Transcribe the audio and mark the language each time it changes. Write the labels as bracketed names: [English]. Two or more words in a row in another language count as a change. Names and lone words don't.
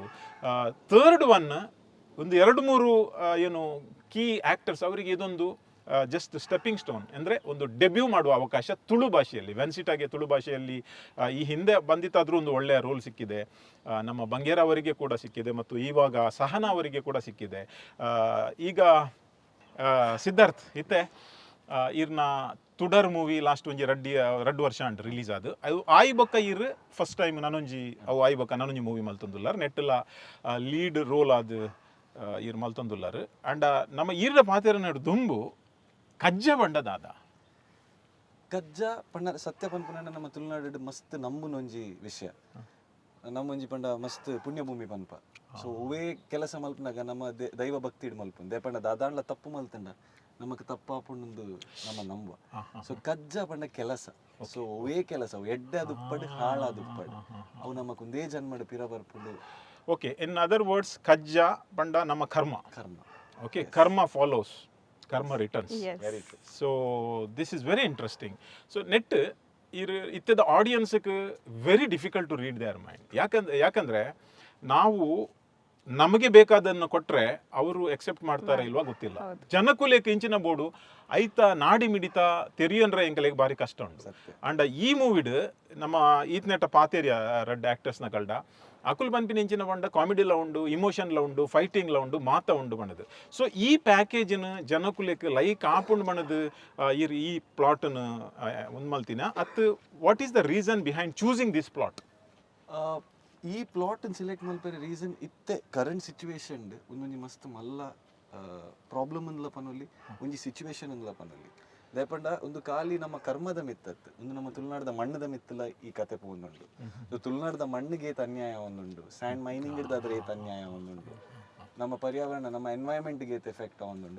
[English] third one, [Kannada] ಒಂದು 2-3 ಏನು [English] key actors, [Kannada] ಅವರಿಗೆ ಇದೊಂದು [English] just stepping stone. [Kannada] ಅಂದರೆ ಒಂದು ಡೆಬ್ಯೂ ಮಾಡುವ ಅವಕಾಶ ತುಳು ಭಾಷೆಯಲ್ಲಿ, ವೆನ್ಸಿಟಾಗೆ ತುಳು ಭಾಷೆಯಲ್ಲಿ ಈ ಹಿಂದೆ ಬಂದಿತ್ತಾದರೂ ಒಂದು ಒಳ್ಳೆಯ ರೋಲ್ ಸಿಕ್ಕಿದೆ. ನಮ್ಮ ಬಂಗೇರ ಅವರಿಗೆ ಕೂಡ ಸಿಕ್ಕಿದೆ ಮತ್ತು ಇವಾಗ ಸಹನಾ ಅವರಿಗೆ ಕೂಡ ಸಿಕ್ಕಿದೆ. [Tulu] ಈಗ ಸಿದ್ಧಾರ್ಥ್ ಇತ್ತೆ ಇರ್ನ ತುಡರ್ [English] movie last [Tulu] ಒಂಜಿ 2 ವರ್ಷ [English] and release [Tulu] ಅದು ಆಯ್ ಬೊಕ್ಕ ಇರ್ [English] first time [Tulu] ನನೊಂಜಿ ಅವು ಆಯ್ ಬೊಕ್ಕ ನನೊಂಜಿ ಮೂವಿ ಮಲ್ತೊಂದುಲ್ಲಾರ್ ನೆಟ್ಟಲ [English] lead role [Tulu] ಆದ್ ಇರ್ ಮಲ್ತೊಂದುಲ್ಲಾರ್. ಅಂಡ್ ನಮ್ಮ ಈರ್ನ ಪಾತೆರ ನಡು ದುಂಬು ಕಜ್ಜ ಬಂಡದಾದ ಕಜ್ಜ ಪಂಡ ಸತ್ಯ ಪನ್ಪುನ ನಮ್ಮ ತುಳುನಾಡು ಮಸ್ತ್ ನಂಬುನೊಂಜಿ ವಿಷಯ. ನಮ್ಮೊಂಜಿ ಪಂಡ ಮಸ್ತ್ ಪುಣ್ಯಭೂಮಿ ಪನ್ಪ. ಸೊ ಒವೇ ಕೆಲಸ ಮಲ್ಪನಾಗ ನಮ್ಮ ದೈವ ಭಕ್ತಿ ಮಲ್ಪುಂಡು ದೇ ಪಂಡ ದಾದಾಂಡ್ಲ ತಪ್ಪು ಮಲ್ತಂಡ ನಮಕ್ ತಪ್ಪಾಪುಂಡು ನಮ್ಮ ನಂಬುವ. ಸೊ ಕಜ್ಜ ಪಂಡ ಕೆಲಸ. ಸೊ ಒವೇ ಕೆಲಸ ಅವು ಎಡ್ಡದು ಉಪ್ಪಡು ಹಾಳಾದು ಉಪ್ಪಡು ಅವು ನಮಕ್ ಒಂದೇ ಜನ್ಮಡು ಪಿರ ಬರ್ಪುಂಡು. [English] OK, in other words [Tulu] ಕಜ್ಜ ಬಂಡ ನಮ್ಮ ಕರ್ಮ. ಕರ್ಮ. [English] OK, karma follows, karma returns. Yes. very true. so this is very interesting. ಸೊ ನೆಟ್ ಇತ್ತದ ಆಡಿಯನ್ಸ್ಗೆ very difficult to read their mind. [Kannada] ಯಾಕಂದ್ರೆ ನಾವು ನಮಗೆ ಬೇಕಾದನ್ನು ಕೊಟ್ರೆ ಅವರು ಎಕ್ಸೆಪ್ಟ್ ಮಾಡ್ತಾರೆ ಇಲ್ವಾ ಗೊತ್ತಿಲ್ಲ. [Tulu] ಜನಕುಲೆಗೆ ಇಂಚಿನ ಬೋಡು ಐತ ನಾಡಿ ಮಿಡಿತ ತೆರಿಯನ್ರ ಎಂಕಲೆಗೆ ಭಾರಿ ಕಷ್ಟ ಉಂಟು. ಸತ್ಯ. ಅಂಡ್ ಈ ಮೂವಿಡ್ ನಮ್ಮ ಈತ್ನೆಟ ಪಾತೇರಿಯ ರೆಡ್ ಆಕ್ಟರ್ಸ್ನ ಕಲ್ಡ ಅಕುಲ್ ಪನ್ಪಿನ ಇಂಚಿನ ಬಂಡ ಕಾಮಿಡಿಲ ಉಂಡು, ಇಮೋಷನ್ಲ ಉಂಡು, ಫೈಟಿಂಗ್ಲ ಉಂಡು, ಮಾತ ಉಂಡು ಬಣ್ಣದು. ಸೊ ಈ ಪ್ಯಾಕೇಜ್ನ ಜನಕುಲೆಗೆ ಲೈಕ್ ಆಪುಂಡು ಬಣ್ಣದು ಈ ಪ್ಲಾಟ್ನ ಒಂದು ಮಲ್ತಿನ ಅತ್ [English] what is the reason behind choosing this plot? [Tulu] ಈ [English] plot select [Tulu] ಮಲ್ಪರೆ ರೀಸನ್ ಇತ್ತೆ [English] current situation [Tulu] ಒಂದೊಂಜಿ ಮಸ್ತ್ ಮಲ್ಲ ಪ್ರಾಬ್ಲಮ್ ಅಂದ್ಲ ಪನೊಲಿ ಒಂಜಿ ಸಿಚುವೇಶನ್ ಅಂದ್ಲ ಪನೊಲಿ ದಯಪಂಡ ಒಂದು ಖಾಲಿ ನಮ್ಮ ಕರ್ಮದ ಮಿತ್ತತ್ತು ಒಂದು ನಮ್ಮ ತುಳುನಾಡದ ಮಣ್ಣದ ಮಿತ್ತಲ ಈ ಕತೆ ಪೋನುಂಡು. ಸೊ ತುಳುನಾಡದ ಮಣ್ಣಿಗೆ ಅನ್ಯಾಯ ಒಂದುಂಡು, [English] sand mining [Tulu] ಇಡ್ದಾದ್ರೆ ಏತ್ ಅನ್ಯಾಯ ಒಂದುಂಡು, ನಮ್ಮ ಪರ್ಯಾವರಣ ನಮ್ಮ ಎನ್ವೈರನ್ಮೆಂಟ್ಗೆ ಏತ್ ಎಫೆಕ್ಟ್ ಒಂದುಂಡು.